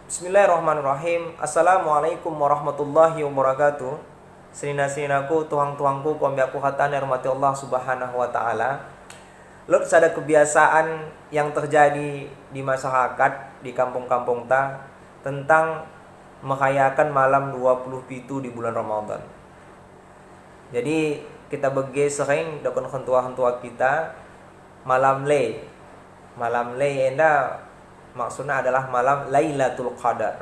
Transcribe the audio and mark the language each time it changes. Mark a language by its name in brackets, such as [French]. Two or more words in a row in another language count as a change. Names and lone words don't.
[Arabic] بسم الله الرحمن الرحيم. السلام عليكم ورحمة الله وبركاته. [Batak Karo] Senina-seninaku, tuang-tuangku, kuambiaku hatana rahmati Allah [Arabic] سبحانه وتعالى. [Indonesian] Lot ada kebiasaan yang terjadi di masyarakat, di kampung-kampung ta, tentang merayakan malam 27 di bulan Ramadan. Jadi kita bagi sering dengan hentua-hentua kita malam [Batak Karo] le enda [Indonesian] maksudnya adalah malam Lailatul Qadar.